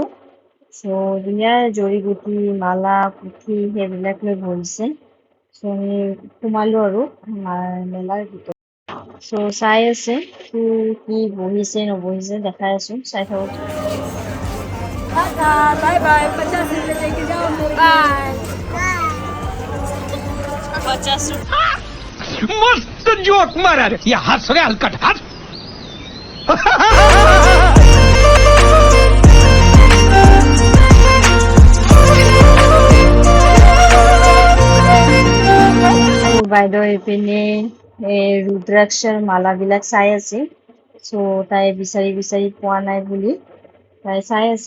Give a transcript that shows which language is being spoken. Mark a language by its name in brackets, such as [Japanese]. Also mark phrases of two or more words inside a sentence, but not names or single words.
[Assamese] চ' ধুনীয়া জৰিবুটি, মালা, পুথি সেইবিলাক লৈ বহিছে। চ' আমি সোমালো আৰু মেলাৰ ভিতৰত। চ' চাই আছে কি বহিছে নবহিছে দেখাই আছো, চাই থাকোঁ। [Hindi] टाटा [English] bye bye [Hindi] 50 रुपए लेके जाओ बाय मस्त जोक मारा रे ये हंस रे हलकट हंस [Assamese] মোৰ বাইদেউ এইপিনে ৰুদ্ৰাক্ষৰ মালাবিলাক চাই আছে। চ' তাই বিচাৰি বিচাৰি পোৱা নাই বুলি তাই চাই আছে।